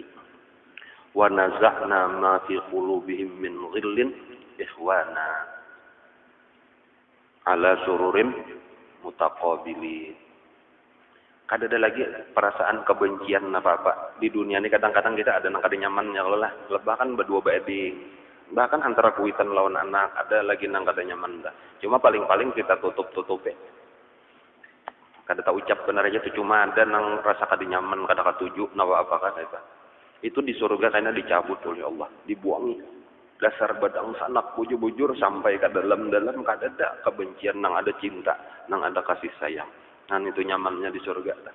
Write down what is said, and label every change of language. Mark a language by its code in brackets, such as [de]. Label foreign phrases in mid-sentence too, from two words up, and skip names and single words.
[ar] ونزعنا ما في قلوبهم من غل إخوانا على سرر متقابلين. [id] Ada lagi perasaan kebencian apa-apa. Di dunia ini kadang-kadang kita ada nang kada nyamannya lah. Bahkan berdua bae bahkan antara kuitan lawan anak ada lagi nang kada nyaman dah. Cuma paling-paling kita tutup-tutup kada tak ucap benar aja itu cuma ada nang rasa kada nyaman kada katuju nawa apa kata itu di surga karena dicabut oleh Allah dibuangi dasar badang sanak bujur-bujur sampai ke dalam-dalam kada ada kebencian nang ada cinta nang ada kasih sayang nah itu nyamannya di surga